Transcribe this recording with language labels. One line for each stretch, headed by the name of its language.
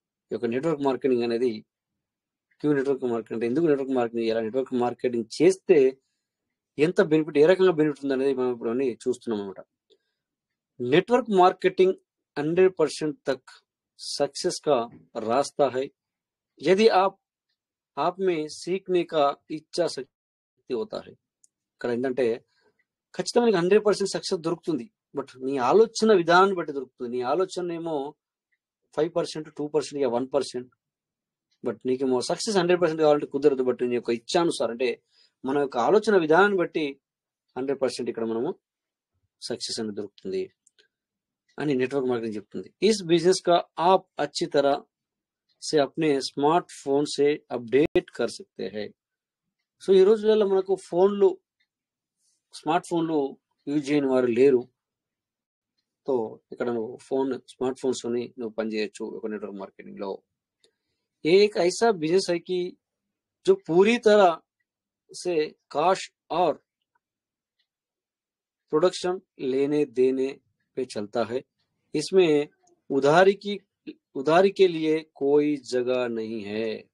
Telugu: ఈ యొక్క network marketing అనేది నెట్వర్క్ మార్కెటింగ్ అంటే ఎందుకు నెట్వర్క్ మార్కెటింగ్ చేయాలి, నెట్వర్క్ మార్కెటింగ్ చేస్తే ఎంత బెనిఫిట్, ఏ రకంగా బెనిఫిట్ ఉంది అనేది మనం ఇప్పుడు చూస్తున్నాం అనమాట.
Hindi: నెట్వర్క్ మార్కెటింగ్ 100% तक सक्सेस का रास्ता है. यदि आप आप में सीखने का इच्छा शक्ति होता है.
Telugu: ఇక్కడ ఏంటంటే ఖచ్చితంగా నీకు 100% సక్సెస్ దొరుకుతుంది, బట్ నీ ఆలోచన విధానాన్ని బట్టి దొరుకుతుంది. నీ ఆలోచన ఏమో 5%, 2%, 1%, బట్ నీకేమో సక్సెస్ 100% కావాలంటే కుదరదు. బట్ నీ యొక్క ఇచ్చానుసారం అంటే మన యొక్క ఆలోచన విధానాన్ని బట్టి 100% ఇక్కడ మనము సక్సెస్ అనేది దొరుకుతుంది అని నెట్వర్క్ మార్కెటింగ్ చెప్తుంది.
Hindi: ఇస్ బిజినెస్ కా ఆప్ అచ్చి తరహ से अपने स्मार्टफोन से अपडेट कर सकते हैं.
Telugu: సో ఈ రోజులలో మనకు స్మార్ట్ ఫోన్లు యూజ్ చేయని వారు లేరు. సో ఇక్కడ నువ్వు స్మార్ట్ ఫోన్స్ తోని నువ్వు పనిచేయచ్చు ఒక నెట్వర్క్ మార్కెటింగ్ లో.
Hindi: ये एक ऐसा बिजनेस है कि जो पूरी तरह से काश और प्रोडक्शन लेने देने पे चलता है. इसमें उधारी के लिए कोई जगह नहीं है.